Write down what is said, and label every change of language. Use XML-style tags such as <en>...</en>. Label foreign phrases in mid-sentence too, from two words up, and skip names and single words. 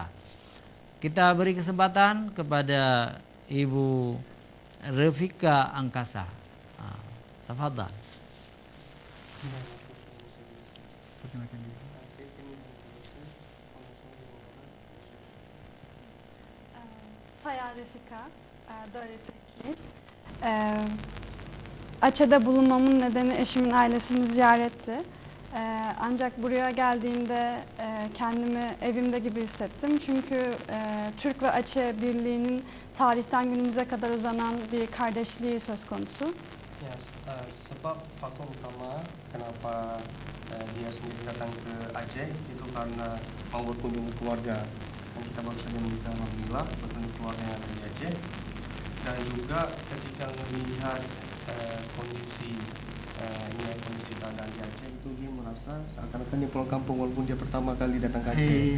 <id>Kita beri kesempatan kepada Ibu Refika Angkasa. Tafadhal. Saya Refika dari Türkiye.</id> <tr>Aceh'de bulunmamın nedeni eşimin ailesini ziyaretti. Ancak buraya geldiğimde kendimi evimde gibi hissettim. Çünkü Türk ve Aceh birliğinin tarihten günümüze kadar uzanan bir kardeşliği söz konusu.</tr> <id>Ya, sebab faktor utama kenapa dia sendiri datang ke Aceh itu karena mau berkunjung ke keluarga. Dan kita baru saja menikah alhamdulillah bertemu keluarga yang ada di Aceh. Dan juga ketika melihat kondisi keadaan di Aceh itu dia merasa seakan-akan dia pulang kampung walaupun dia pertama kali datang ke Aceh.</id>